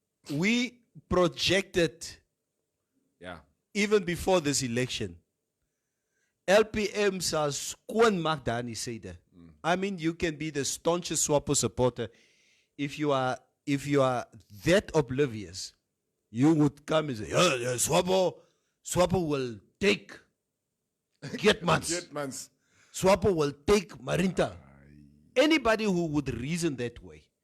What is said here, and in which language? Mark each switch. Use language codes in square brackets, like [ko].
[en] We projected even before this election. [af] LPM sal skoon maak daar in die syde. [en] I mean, you can be the staunchest SWAPO supporter. If you are that oblivious, you would come and say, yeah, SWAPO will take Geertmans. SWAPO will take Marinta. Anybody who would reason that way.